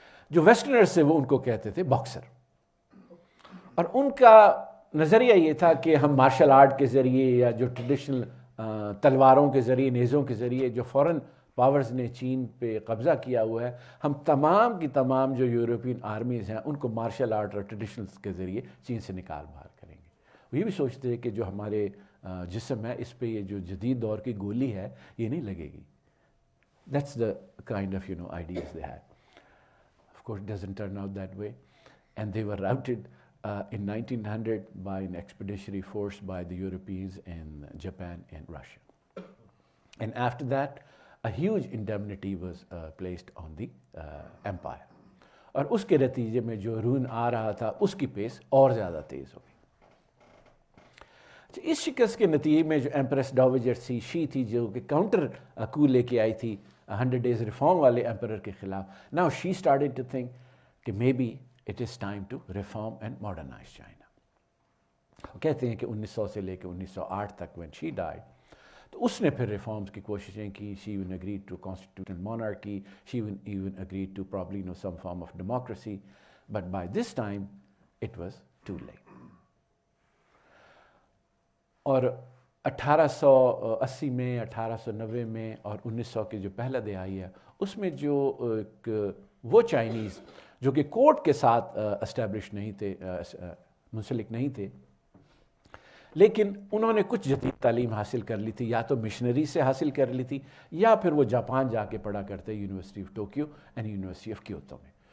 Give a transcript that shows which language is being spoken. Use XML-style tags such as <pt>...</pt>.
<ur>جو ویسٹرنر سے وہ ان کو کہتے تھے باکسر, اور ان کا نظریہ یہ تھا کہ ہم مارشل آرٹ کے ذریعے یا جو ٹریڈیشنل تلواروں کے ذریعے, نیزوں کے ذریعے جو فورن پاورز نے چین پہ قبضہ کیا ہوا ہے, ہم تمام کی تمام جو یورپین آرمیز ہیں ان کو مارشل آرٹ اور ٹریڈیشنلز کے ذریعے چین سے نکال باہر کریں گے. وہ یہ بھی سوچتے ہیں کہ جو ہمارے جسم ہے اس پہ یہ جو جدید دور کی گولی ہے یہ نہیں لگے گی.</ur> <en>That's the kind of ideas they had. Of course, it doesn't turn out that way, and they were routed in 1900 by an expeditionary force by the Europeans in Japan and Russia. And after that, a huge indemnity was placed on the empire.</en> <ur>اور اس کے نتیجے میں جو رون آ رہا تھا اس کی پیس اور زیادہ تیز ہو گئی. اس شکست کے نتیجے میں جو ایمپریس ڈاویجر شی تھی جو کہ کاؤنٹر کو لے کے آئی تھی 100 days ریفارم والے ایمپرر کے خلاف,</ur> <en>now she started to think کہ maybe it is time to reform and modernize China.</en> <ur>کہتے ہیں کہ 1900 سے لے کے 1908 تک</ur> <en>when she died,</en> <ur>تو اس نے پھر ریفارمز کی کوششیں کی.</ur> <en>she even agreed to constitutional monarchy, she even agreed to probably some form of democracy, but by this time it was too late.</en> <ur>اور 1880 میں 1890 میں اور 1900 کی جو پہلا دہائی ہے اس میں جو وہ چائنیز جو کہ کورٹ کے ساتھ اسٹیبلش نہیں تھے, منسلک نہیں تھے, لیکن انہوں نے کچھ جدید تعلیم حاصل کر لی تھی, یا تو مشنری سے حاصل کر لی تھی یا پھر وہ جاپان جا کے پڑھا کرتے university of Tokyo and university of Kyoto میں.</ur>